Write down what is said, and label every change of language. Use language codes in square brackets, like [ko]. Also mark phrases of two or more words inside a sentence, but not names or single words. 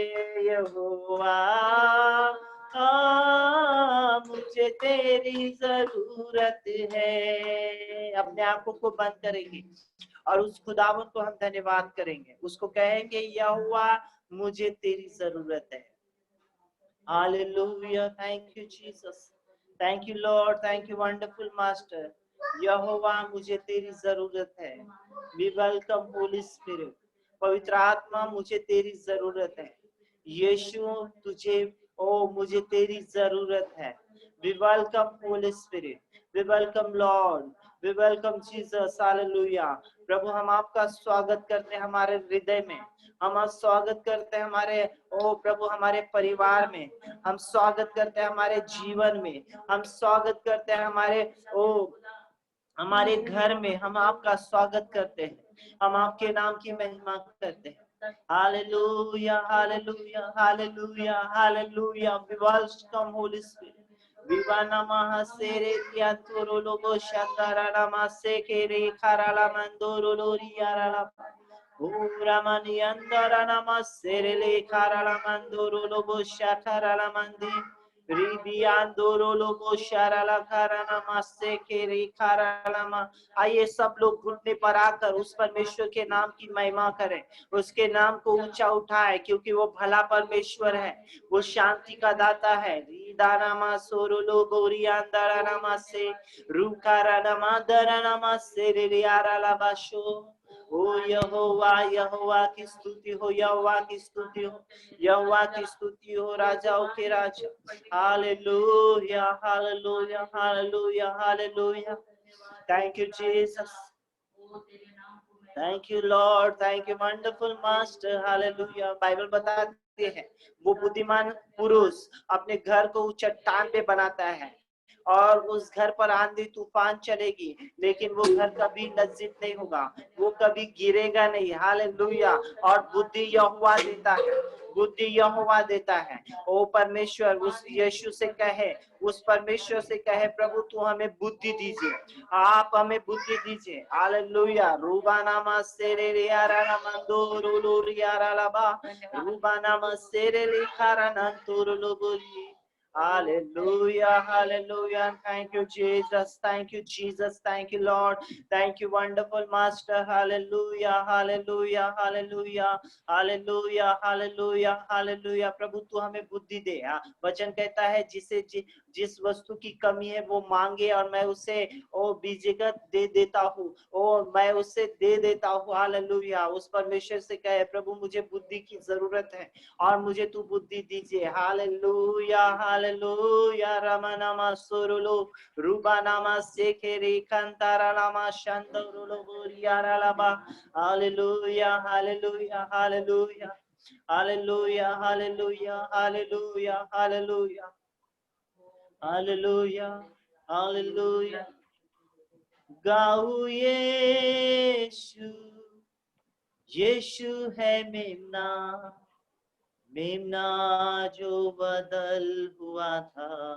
[hi] यहोवा मुझे तेरी जरूरत है। अपने आंखों को बंद करेंगे और उस खुदावंत को हम धन्यवाद करेंगे। उसको कहेंगे यहोवा मुझे तेरी जरूरत है। हालेलुया। [en] Thank you Jesus, thank you Lord, thank you wonderful Master. [hi] यहोवा मुझे तेरी जरूरत है। [en] We welcome Holy Spirit. [hi] पवित्र आत्मा मुझे तेरी जरूरत है। यीशु तुझे मुझे तेरी जरूरत है। [en] We welcome Holy Spirit. We welcome Lord. We welcome Jesus. Hallelujah. [hi] प्रभु हम आपका स्वागत करते हैं हमारे हृदय में। हम स्वागत करते हैं हमारे प्रभु हमारे परिवार में। हम स्वागत करते हैं हमारे जीवन में। हम स्वागत करते हैं हमारे घर में। हम आपका स्वागत करते हैं। हम आपके नाम की महिमा करते हैं। हालेलुया हालेलुया हालेलुया हालेलुया। [en] We welcome Holy Spirit. विवाना महासेरे या तोरो लोगो शातारा नामा से के रे खाराला मंदोरो लोरियाराला Uramani andara namasere le karala mandoro lobo shakarala mandi ribi andoro lobo sharala karana masse kere karala ma। [hi] आइए सब लोग घुटने पर आकर उस परमेश्वर के नाम की महिमा करें, उसके नाम को ऊंचा उठाए, क्योंकि वो भला परमेश्वर है, वो शांति का दाता है। रीदानामा सोरो लोगो रियांदारा नमासे रूकारा नमादरा नमासे रियारा लाबाशो। ओ यहोवा यहोवा की स्तुति हो, यहोवा की स्तुति हो, यहोवा की स्तुति हो, राजाओं के राजा। हालेलुया हालेलुया हालेलुया हालेलुया। [en] Thank you Jesus. Thank you Lord. Thank you wonderful Master. Hallelujah. [hi] बाइबल बताती है वो बुद्धिमान पुरुष अपने घर को चट्टान पे बनाता है और उस घर पर आंधी तूफान चलेगी, लेकिन वो घर कभी लज्जित नहीं होगा, वो कभी गिरेगा नहीं। हालेलुया। और बुद्धि यहोवा देता है, बुद्धि यहोवा देता है। ओ परमेश्वर उस यीशु से कहे, उस परमेश्वर से कहे, प्रभु तू हमें बुद्धि दीजिए, आप हमें बुद्धि दीजिए। हालेलुया। रूबानामा सेरे रियारा मंदो रोलो रियारा लबा रूबानामा सेरे लिखारा नंतुर लोबोली। [en] Hallelujah, hallelujah. Thank you, Jesus. Thank you, Jesus. Thank you, Lord. Thank you, wonderful Master. Hallelujah, hallelujah, hallelujah, hallelujah, hallelujah, hallelujah. [hi] प्रभु तू हमें बुद्धि दे। वचन कहता है जिस वस्तु की कमी है वो मांगे और मैं उसे बीजगत दे देता हूँ, मैं उसे दे देता हूँ। हालेलुया। उस परमेश्वर से कहे, प्रभु मुझे बुद्धि की जरूरत है और मुझे तू बुद्धि दीजिए। हालेलुया हालेलुया। रमनामा सोरुलो रूबानामा सेखेरे कंतारालामा शांतरुलो बोरियारालाबा। हालेलुया हालेलुया हालेलुया हालेलुया हालेलुया हालेलुया हालेलुया हालेलुया हालेलुया। गाओ यीशु, यीशु है मेमना, मेमना जो बदल हुआ था।